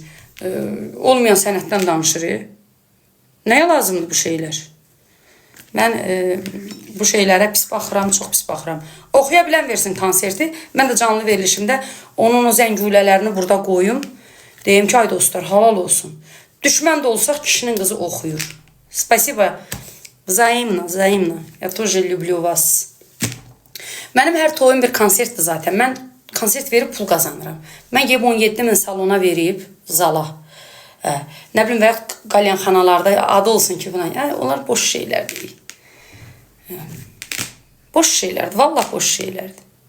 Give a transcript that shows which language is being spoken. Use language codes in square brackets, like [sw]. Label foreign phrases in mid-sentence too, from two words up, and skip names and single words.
[az] Olmayan sənətdən danışır. Nəyə lazımdır bu şeylər? Mən bu şeylərə pis baxıram, çox pis baxıram. Oxuya bilən versin konserti. Mən də canlı verilişimdə onun o zəngülələrini burada qoyum. Deyim ki, ay dostlar, halal olsun. Düşmən də olsaq kişinin qızı oxuyur. [ru] Spasiba. Взаимно. Я тоже люблю вас. [az] Mənim hər toyum bir konsertdir zaten. Mən konsert verib pul qazanıram. Mən gəlib 17.000 salona verib zala. Nə bilim, və qalyanxanalarda adı olsun ki, buna. Yəni, onlar boş şeylər deyil. Boş şeylərdir. Vallahi boş şeylərdir.